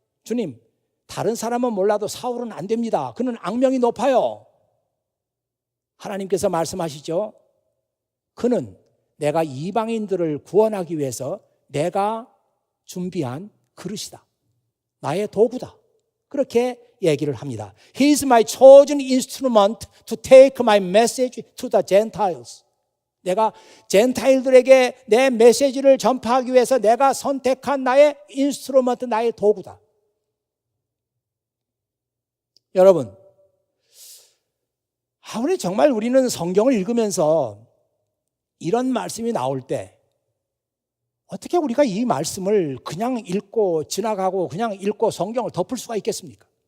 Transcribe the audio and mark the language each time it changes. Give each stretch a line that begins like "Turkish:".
Korean: 주님, 다른 사람은 몰라도 사울은 안 됩니다. 그는 악명이 높아요. 하나님께서 말씀하시죠. 그는 내가 이방인들을 구원하기 위해서 내가 준비한 그릇이다. 나의 도구다. 그렇게 얘기를 합니다.
English: He is my chosen instrument to take my message to the Gentiles.
Korean: 내가 젠타일들에게 내 메시지를 전파하기 위해서 내가 선택한 나의 인스트루먼트, 나의 도구다. 여러분, 정말 우리는 성경을 읽으면서 이런 말씀이 나올 때 어떻게 우리가 이 말씀을 그냥 읽고 지나가고 그냥 읽고 성경을 덮을 수가 있겠습니까?